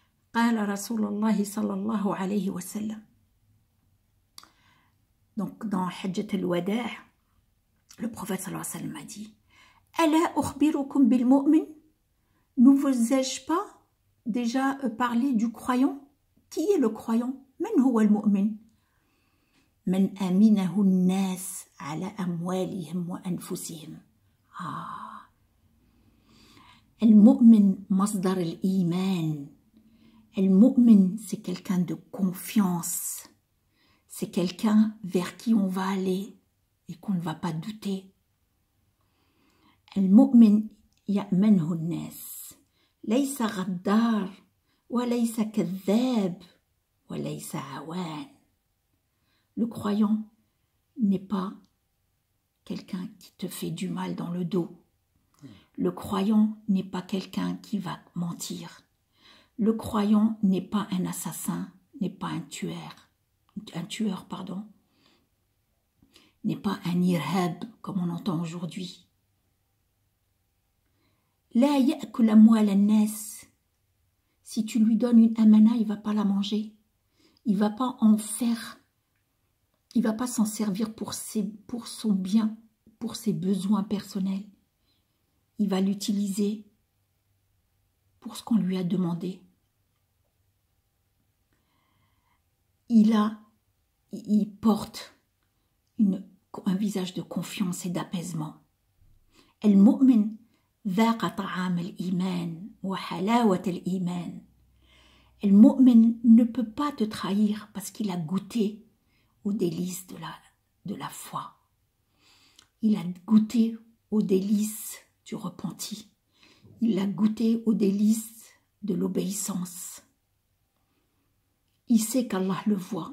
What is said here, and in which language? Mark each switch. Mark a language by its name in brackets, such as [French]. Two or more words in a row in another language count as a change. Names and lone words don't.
[Arabic] قال رسول الله صلى الله عليه وسلم. [French] Donc dans Hajjat al-Wada', le prophète [Arabic] صلى الله عليه وسلم [French] a dit: [Arabic] ألا أخبركم بالمؤمن? [French] Ne vous ai-je pas déjà parlé du croyant? Qui est le croyant? [Arabic] من هو المؤمن? من أمنه الناس على أموالهم وأنفسهم. المؤمن مصدر الإيمان. [French] Al-mu'min, c'est quelqu'un de confiance. C'est quelqu'un vers qui on va aller et qu'on ne va pas douter. [Arabic] المؤمن يأمنه الناس. ليس غدار، وليس كذاب، وليس عوان. [French] Le croyant n'est pas quelqu'un qui te fait du mal dans le dos. Le croyant n'est pas quelqu'un qui va mentir. Le croyant n'est pas un assassin, n'est pas un tueur, n'est pas un irhab comme on entend aujourd'hui. [Arabic] لا يأكل أموال الناس. [French] Si tu lui donnes une amana, il va pas la manger. Il va pas en faire. Il va pas s'en servir pour son bien, pour ses besoins personnels. Il va l'utiliser pour ce qu'on lui a demandé. Il porte un visage de confiance et d'apaisement. [Arabic] Al-mu'min ذاق طعام الإيمان وحلاوة الإيمان. [French] Al-mu'min ne peut pas te trahir parce qu'il a goûté aux délices de la foi. Il a goûté aux délices du repenti. Il a goûté aux délices de l'obéissance. Il sait qu'Allah le voit.